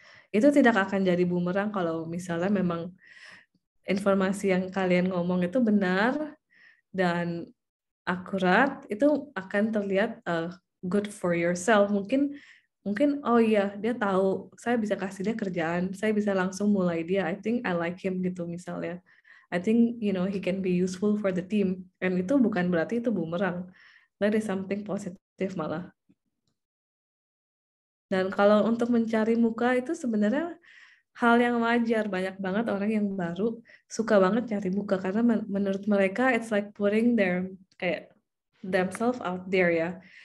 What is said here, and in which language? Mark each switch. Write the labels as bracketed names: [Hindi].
[Indonesian] Itu tidak akan jadi bumerang kalau misalnya memang informasi yang kalian ngomong itu benar dan akurat, itu akan terlihat [English] good for yourself. [Indonesian] Mungkin oh iya, dia tahu, saya bisa kasih dia kerjaan, saya bisa langsung mulai dia. [English] I think I like him [Indonesian] gitu misalnya. [English] I think he can be useful for the team. [Indonesian] Dan itu bukan berarti itu bumerang. [English] That is something positif malah. [Indonesian] Dan kalau untuk mencari muka itu sebenarnya hal yang wajar. Banyak banget orang yang baru suka banget cari muka karena menurut mereka [English] it's like putting kayak themselves out there [Indonesian] ya.